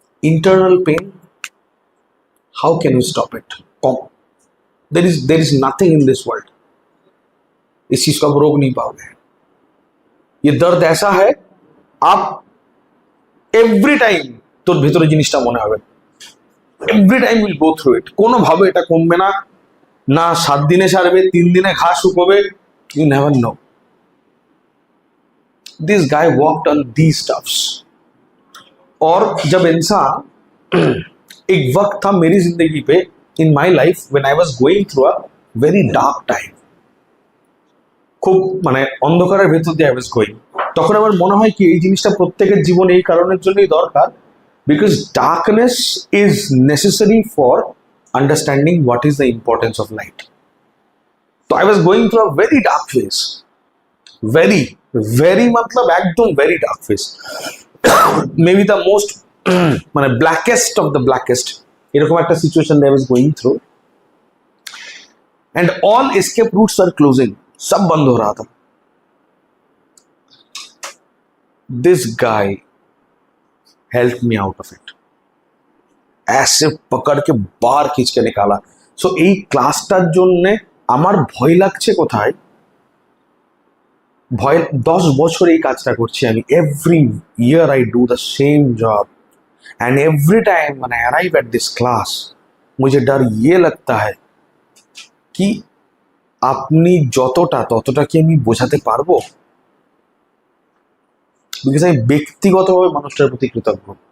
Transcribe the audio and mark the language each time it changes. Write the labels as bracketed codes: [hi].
[en] Internal pain, how can you stop it? There is nothing in this world, [hi] इस चीज को आप रोक नहीं पाओगे। ये दर्द ऐसा है, आप एवरी टाइम [bn] তোর ভেতরে জিনিসটা মনে হবে, [en] every time will go through it, [bn] কোনোভাবে এটা কমবে না, না 7 দিনে সারবে, 3 দিনে ঘা শুকোবে, [en] You never know. This guy walked on these stuffs. [hi] और जब इंसान एक वक्त था मेरी जिंदगी पे, [en] in my life, when I was going through a very dark time, [bn] খুব মানে অন্ধকারের ভেতর দিয়ে [en] I was going, [bn] তখন আমার মনে হয় কি এই জিনিসটা প্রত্যেকের জীবনে এই কারণের জন্যই দরকার, [en] Because darkness is necessary for understanding what is the importance of light. [bn] তো [en] I was going through a very dark phase, [bn] very very মতলব একদম very dark phase, maybe the most মানে ব্ল্যাকেস্ট অফ দ্য ব্ল্যাকেস্ট, এরকম একটা situation [en] I was going through, [hi] and all escape roots are closing, सब बंद हो रहा था। [en] this guy help me out of it, [hi] ऐसे पकड़ के बाहर खींच के निकाला। [bn] सो এই ক্লাসটার জন্য আমার ভয় লাগছে কোথায়, ভয় 10 বছর এই কাজটা করছি আমি, [en] every year I do the same job, and every time when I arrive at this class [hi] मुझे डर ये लगता है कि [bn] আপনি যতটা ততটা কি আমি বোঝাতে পারবো, বিকজ আমি ব্যক্তিগতভাবে মানুষটার প্রতি কৃতজ্ঞ।